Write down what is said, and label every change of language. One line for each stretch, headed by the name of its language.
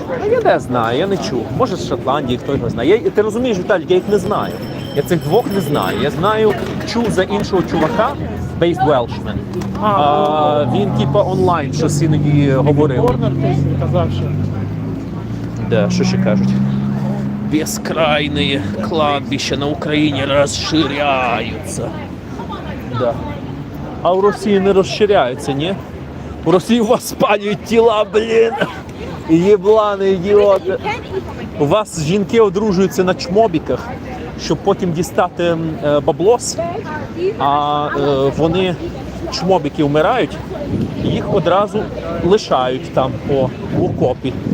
Ukrainian: Я не знаю, я не чув. Може з Шотландії, хто його знає. Ти розумієш, Віталій, я їх не знаю. Я цих двох не знаю. Я знаю, чув за іншого чувака, Based Welshman. Він типа онлайн щось іноді говорив. Корнер казав, що. Да, що ще кажуть?
Russian: Бескрайные кладбища на Украине расширяются. Да.
Ukrainian: А в Росії не розширяються, ні? В Росії у вас спалюють тіла, блін. Єблани, ідіоти. У вас жінки одружуються на чмобіках, щоб потім дістати баблос, а вони, чмобіки, вмирають, і їх одразу лишають там в окопі.